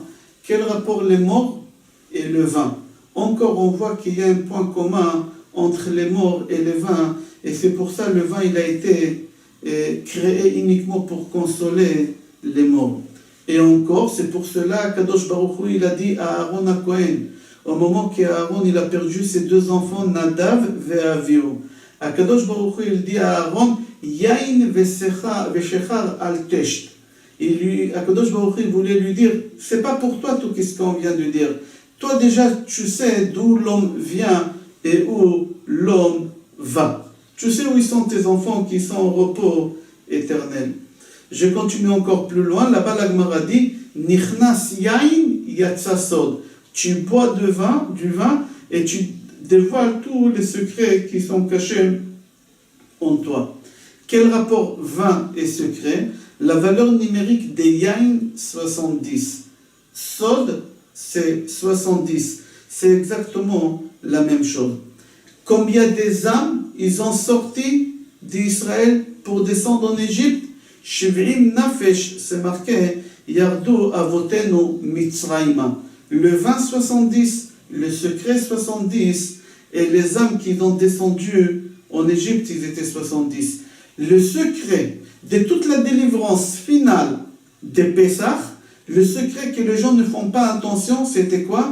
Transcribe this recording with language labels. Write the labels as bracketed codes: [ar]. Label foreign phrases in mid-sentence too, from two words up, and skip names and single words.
[fr] Quel rapport les morts et le vin? Encore, on voit qu'il y a un point commun entre les morts et les vins, et c'est pour ça le vin, il a été créé uniquement pour consoler les morts. Et encore, c'est pour cela qu'Kadosh Baruch Hu, il a dit à Aaron à Cohen, au moment qu'Aaron, il a perdu ses 2 enfants, Nadav et Avihu. Kadosh Baruch Hu, il dit à Aaron, [he] יין ושכר אל תשת. [fr] Et Kadosh Baruch Hu, il voulait lui dire, c'est pas pour toi tout ce qu'on vient de dire. Toi déjà, tu sais d'où l'homme vient et où l'homme va. Tu sais où ils sont tes enfants qui sont au repos éternel. Je continue encore plus loin. Là-bas, la Gemara dit, [he] נכנס יין יצא סוד. [fr] Tu bois du vin, et tu dévoiles tous les secrets qui sont cachés en toi. Quel rapport vin et secret? La valeur numérique des yain, 70. Sod, c'est 70. C'est exactement la même chose. Combien des âmes ils ont sorti d'Israël pour descendre en Égypte? [he] שבעים נפש, [fr] c'est marqué, [he] ירדו אבותינו מצרימה. [fr] Le vin 70, le secret 70, et les âmes qui ont descendu en Égypte, ils étaient 70. Le secret de toute la délivrance finale de Pessah, le secret que les gens ne font pas attention, c'était quoi?